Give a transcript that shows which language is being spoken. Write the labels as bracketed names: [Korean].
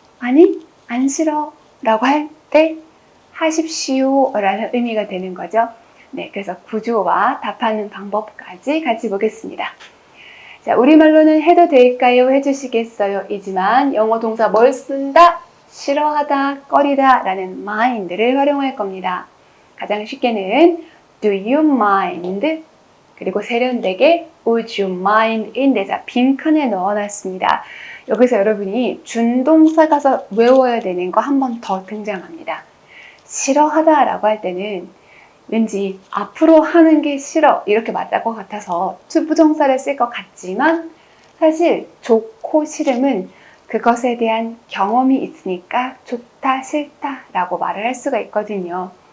[Korean] 아니 안 싫어 라고 할 때 하십시오 라는 의미가 되는 거죠. 네, 그래서 구조와 답하는 방법까지 같이 보겠습니다. 자, 우리말로는 해도 될까요? 해주시겠어요? 이지만 영어 동사 뭘 쓴다? 싫어하다, 꺼리다 라는 mind를 활용할 겁니다. [English] 가장 쉽게는 Do you mind? 그리고 세련되게 Would you mind? [Korean] 인데 자, 빈칸에 넣어놨습니다. 여기서 여러분이 준동사 가서 외워야 되는 거 한 번 더 등장합니다. 싫어하다 라고 할 때는 왠지 앞으로 하는 게 싫어 이렇게 맞을 것 같아서 투부정사를 쓸 것 같지만 사실 좋고 싫음은 그것에 대한 경험이 있으니까 좋다 싫다 라고 말을 할 수가 있거든요.